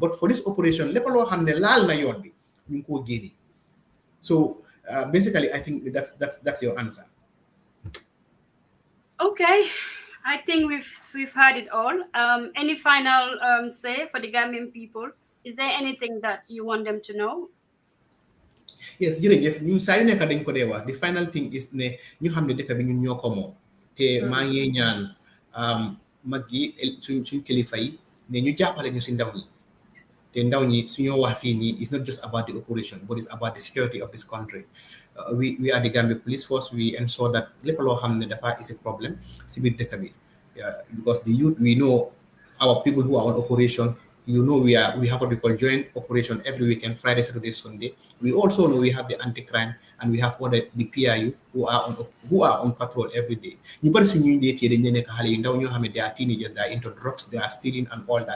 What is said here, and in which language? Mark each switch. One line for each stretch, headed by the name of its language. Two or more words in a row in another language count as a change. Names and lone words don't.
English: But for this operation, so basically, I think that's your answer. Okay, I think we've heard it all. Any final say for the Gambian people? Is there anything that you want them to know? Yes,
Wolof: jërëjëf ñun saa yu nekk dañ ko dee wax.
English: The final thing is
Wolof: ne ñu xam ne dëkk bi ñun ñoo ko moom te maa ngi ñaan mag yi suñ kilifa yi ne ñu jàppale ñu si ndaw ñi te ndaw ñi suñoo wax fii nii
English: it's not just about the operation but it's about the security of this country. We are the Gambia Police Force. We ensure that
Wolof: lépp loo xam ne dafa
English: is a problem
Wolof: si biir dëkk bi
English: because the youth we know our people who are on operation. You know, we have what we call joint operation every weekend, Friday, Saturday, Sunday. We also know we have the anti-crime and we have the PIU who are on patrol every day. They are teenagers, they are into drugs, they are stealing and all that.